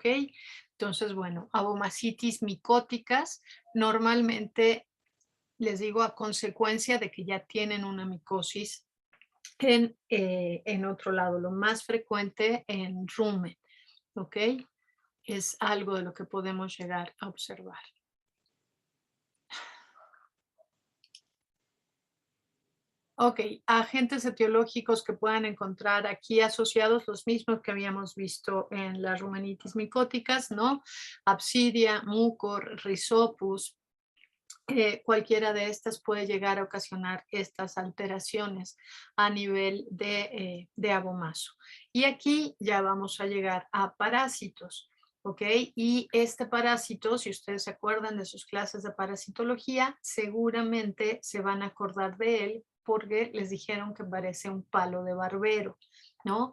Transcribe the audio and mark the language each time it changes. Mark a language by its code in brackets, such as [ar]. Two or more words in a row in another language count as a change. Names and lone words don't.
[es] Entonces, bueno, abomacitis micóticas normalmente, les digo, a consecuencia de que ya tienen una micosis en otro lado, lo más frecuente en rumen, ¿ok? es algo de lo que podemos llegar a observar. Ok, agentes etiológicos que puedan encontrar aquí asociados, los mismos que habíamos visto en las rumanitis micóticas, ¿no? Absidia, mucor, rhizopus, cualquiera de estas puede llegar a ocasionar estas alteraciones a nivel de abomaso. Y aquí ya vamos a llegar a parásitos, ¿ok? Y este parásito, si ustedes se acuerdan de sus clases de parasitología, seguramente se van a acordar de él porque les dijeron que parece un palo de barbero, ¿no?